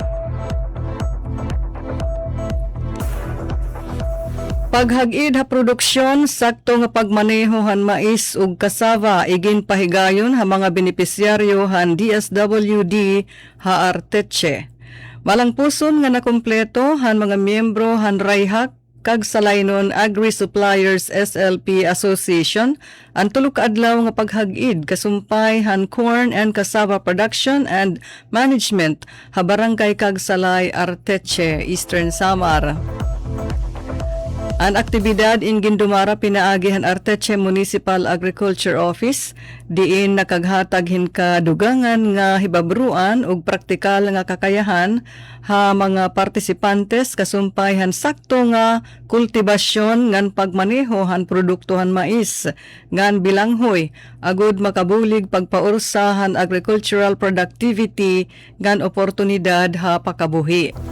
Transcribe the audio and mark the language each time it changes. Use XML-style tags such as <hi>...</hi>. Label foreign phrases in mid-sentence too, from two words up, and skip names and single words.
<war>Paghag-id ha produksyon sakto nga pagmaneho han mais ug kasava igin pahigayon ha mga benepisyaryo han DSWD ha Arteche. Malangpuson nga nakompleto han mga miyembro han Rayhak kag Salaynon Agri-Suppliers SLP Association ang tulo ka adlaw nga paghag-id kasumpay han</war> <en>corn and cassava production and management</en> <war>ha barangay kag Salay Arteche, Eastern Samar. Ang aktibidad in Gindumara pinaagihan Arteche Municipal Agriculture Office diin nakaghatag hinkadugangan nga hibabruan ug praktikal nga kakayahan ha mga partisipantes kasumpay han sakto nga kultibasyon ngan pagmaneho han produkto han mais ngan bilanghoy agud makabulig pagpaursahan</war> <en>agricultural productivity</en> <war>ngan oportunidad ha pakabuhi.</war>